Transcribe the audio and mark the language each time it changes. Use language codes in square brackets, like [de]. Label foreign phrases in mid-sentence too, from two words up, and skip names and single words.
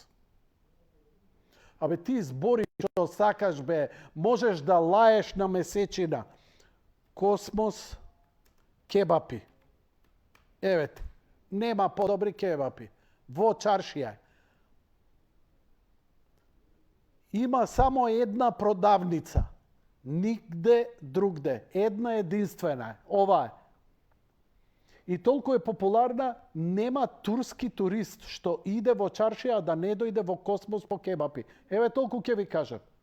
[mk] Abe ti zboriš što sakaš, be, možeš da laješ na mesečina. Kosmos, kebapi. Evet, nema podobri kebapi. Vo čaršija. има само една продавница. Нигде другде. Една единствена. Ова е. И толку е популарна, нема турски турист што иде во чаршија да не дојде во Космос по кебапи. Еве толку ќе ви кажам.